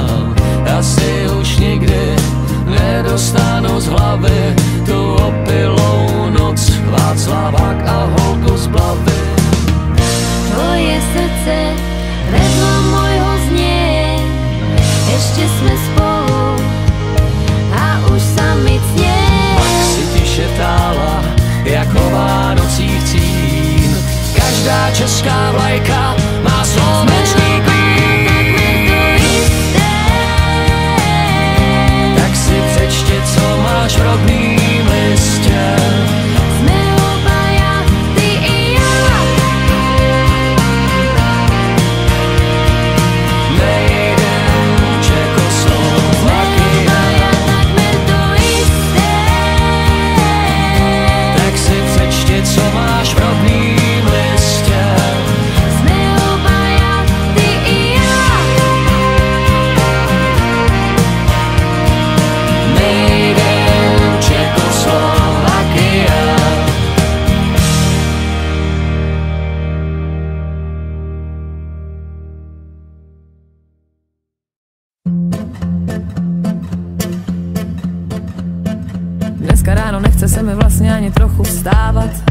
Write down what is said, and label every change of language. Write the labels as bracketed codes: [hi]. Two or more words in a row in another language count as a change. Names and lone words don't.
[cs] Asi už nikdy nedostanu z hlavy tu opilou noc, Václavák a holku z Blavy. [sk] tvoje srdce vedľa môjho znie. Ešte sme spolu a už sa mi cnie. [cs] Pak si tiše tála jako Vánocích cín. Každá česká vlajka má slovenský klín. Tak si přečti, co máš v rodným listě. [sk] Sme obaja, ty i ja. [en] Made in [sk] Sme Čekoslovakia. obaja takmer to isté. [cs] Tak si přečti, co máš v rodným listě. [sk] Sme obaja, ty i ja. [en] Made in [sk] Čekoslovakia. [cs] Dneska ráno nechce se mi vlastně ani trochu vstávat.